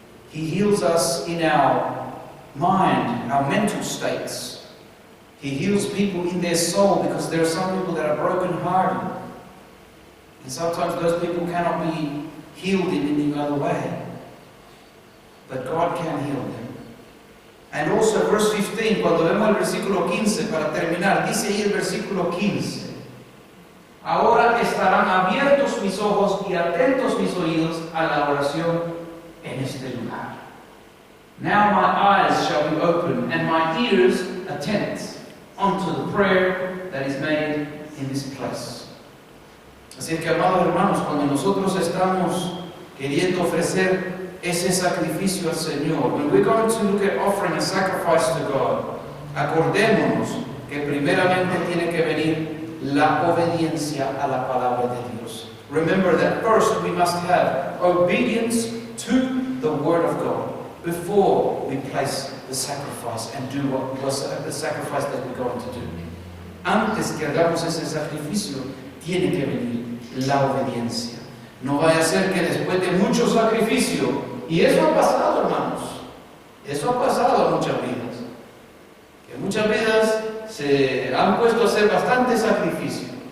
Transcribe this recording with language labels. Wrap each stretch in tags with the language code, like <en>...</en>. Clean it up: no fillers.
<en>He heals us in our mind, our mental states. He heals people in their soul, because there are some people that are broken-hearted. And sometimes those people cannot be healed in any other way. But God can heal them. And also verse 15,</en> <es>cuando vemos el versículo 15, para terminar, dice ahí el versículo 15. Ahora estarán abiertos mis ojos y atentos mis oídos a la oración en este lugar.</es> <en>Now my eyes shall be open and my ears attent unto the prayer that is made in this place.</en> <es>Así que, amados hermanos, cuando nosotros estamos queriendo ofrecer ese sacrificio al Señor,</es> <en>when we're going to look at offering a sacrifice to God,</en> <es>acordémonos que primeramente tiene que venir la obediencia a la palabra de Dios.</es> <en>Remember that first we must have obedience to the Word of God before we place the sacrifice and do what was the sacrifice that we're going to do.</en> <es>Antes que hagamos ese sacrificio, tiene que venir la obediencia. No vaya a ser que después de mucho sacrificio, y eso ha pasado, hermanos, eso ha pasado en muchas vidas, que muchas vidas se han puesto a hacer bastante sacrificio.</es>